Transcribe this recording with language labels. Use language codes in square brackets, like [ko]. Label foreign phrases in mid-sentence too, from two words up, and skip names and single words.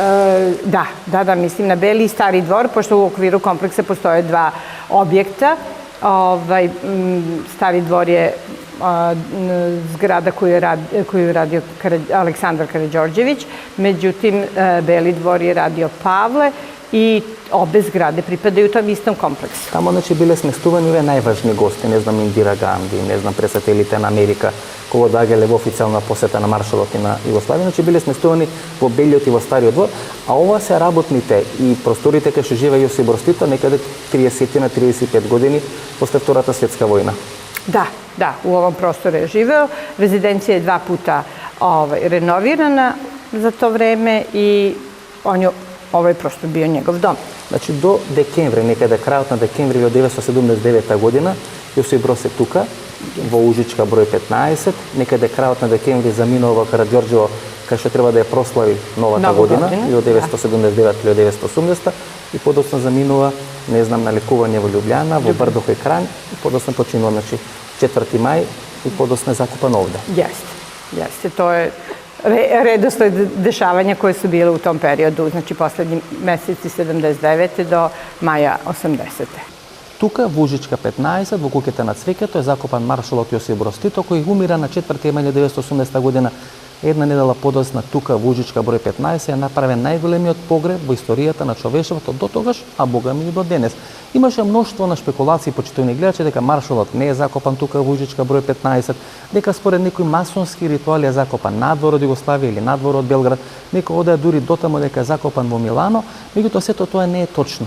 [sr] Da, mislim na Beli i Stari dvor, pošto u okviru kompleksa postoje dva objekta. Stari dvor je zgrada koju je radio Aleksandar Karađorđević, međutim Beli dvor je radio Pavle i obe zgrade pripadaju tom istom kompleksu. [mk] Тамо, значи, биле сместувани овие најважни гости, не знам, Индира Ганди, не знам, председателите на Америка, кога доаѓале во официјална посета на маршалот и на Југославија, значи биле сместувани во Белиот и во Стариот двор, а ова се работните и просторите кај што живее Јосип Брз Тито некаде 30 на 35 години после Втората светска војна. [sr] Da, u ovom prostoru je živeo. Rezidencija je 2 puta renovirana za to vreme i ovo je prosto bio njegov dom. [mk] Значи, до декември, некаде крајот на декември 1979 година, Јосип Броз е тука, во Ужичка број 15, некаде крајот на декември заминува во Караđorđevo, кај што треба да ја прослави новата година, 1979-1980, и подоцна заминува, не знам, на лекување во Љубљана, во Брдоха и Кранј, и подоцна починува, значи, 4. мај, и подоцна е закупан овде. [sr] Jeste, to je redosled dešavanja koje su bile u tom periodu, znači poslednji meseci 79. do maja 80. [mk] Тука, во Ужичка 15, во куќата на цвеќето, е закопан маршалот Јосип Броз Тито, кој умира на 4. мај 1980 година Една недела подоцна тука во Ужичка број 15 е направен најголемиот погреб во историјата на човештвото до тогаш, а богами и до денес. Имаше мноштво на шпекулации почитувани гледачи дека маршалот не е закопан тука во Ужичка број 15, дека според некои масонски ритуали е закопан надвор од Југославија или надвор од Белград, некој одеа дури дотаму дека е закопан во Милано, меѓутоа сето тоа не е точно.